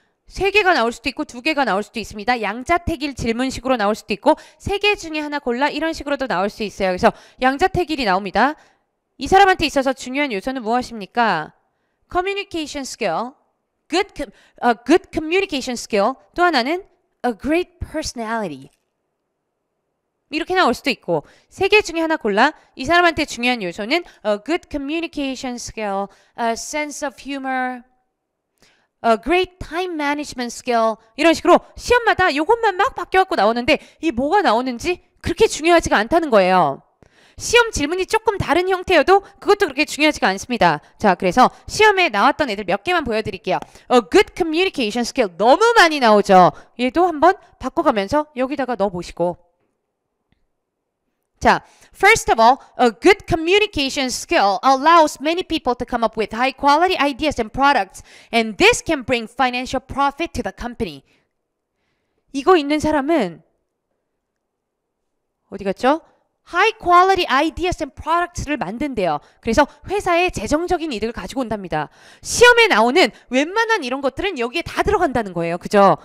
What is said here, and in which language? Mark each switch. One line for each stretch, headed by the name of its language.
Korean: 3개가 나올 수도 있고 2개가 나올 수도 있습니다. 양자택일 질문식으로 나올 수도 있고 3개 중에 하나 골라 이런 식으로도 나올 수 있어요. 그래서 양자택일이 나옵니다. 이 사람한테 있어서 중요한 요소는 무엇입니까?
English: Communication skill, good communication skill.
Korean: 또 하나는
English: a great personality.
Korean: 이렇게 나올 수도 있고 3개 중에 하나 골라. 이 사람한테 중요한 요소는
English: a good communication skill, a sense of humor, a great time management skill.
Korean: 이런 식으로 시험마다 요것만 막 바뀌어갖고 나오는데 이 뭐가 나오는지 그렇게 중요하지가 않다는 거예요. 시험 질문이 조금 다른 형태여도 그것도 그렇게 중요하지가 않습니다. 자, 그래서 시험에 나왔던 애들 몇 개만 보여드릴게요.
English: A good communication skill
Korean: 너무 많이 나오죠. 얘도 한번 바꿔가면서 여기다가 넣어보시고.
English: 자, first of all, a good communication skill allows many people to come up with high quality ideas and products, and this can bring financial profit to the company.
Korean: 이거 있는 사람은 어디 갔죠?
English: High quality ideas and products를
Korean: 만든대요. 그래서 회사에 재정적인 이득을 가지고 온답니다. 시험에 나오는 웬만한 이런 것들은 여기에 다 들어간다는 거예요. 그죠?